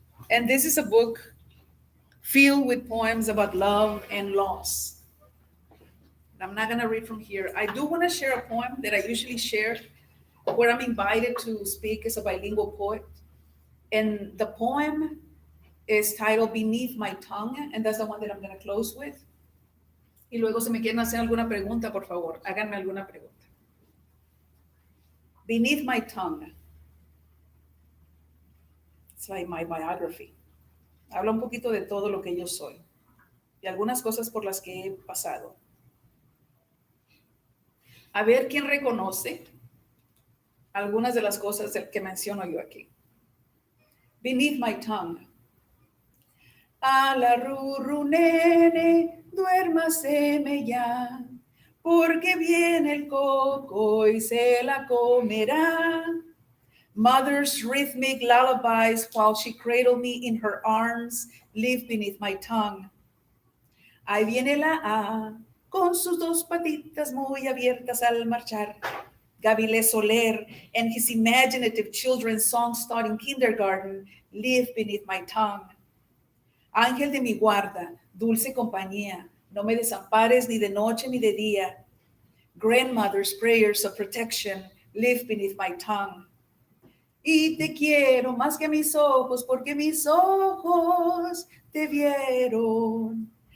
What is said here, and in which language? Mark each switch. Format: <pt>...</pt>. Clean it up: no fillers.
<en>And this is a book filled with poems about love and loss. I'm not going to read from here. I do want to share a poem that I usually share where I'm invited to speak as a bilingual poet. And the poem is titled Beneath My Tongue, and that's the one that I'm going to close with.</en> <es>Y luego, si me quieren hacer alguna pregunta, por favor, háganme alguna pregunta.</es> <en>Beneath My Tongue. It's like my biography.</en> <es>Habla un poquito de todo lo que yo soy y algunas cosas por las que he pasado. A ver quién reconoce algunas de las cosas que menciono yo aquí.</es> <en>Beneath my tongue.</en> <es>A la ruru nene, duérmaseme ya, porque viene el coco y se la comerá.</es> <en>Mother's rhythmic lullabies while she cradled me in her arms live beneath my tongue.</en> <es>Ahí viene la A con sus dos patitas muy abiertas al marchar.</es> <en>Gavilé Soler and his imaginative children's songs taught in kindergarten live beneath my tongue.</en> <es>Ángel de mi guarda, dulce compañía, no me desampares ni de noche ni de día.</es> <en>Grandmother's prayers of protection live beneath my tongue.</en> <es>Y te quiero más que mis ojos, porque mis ojos te vieron.</es>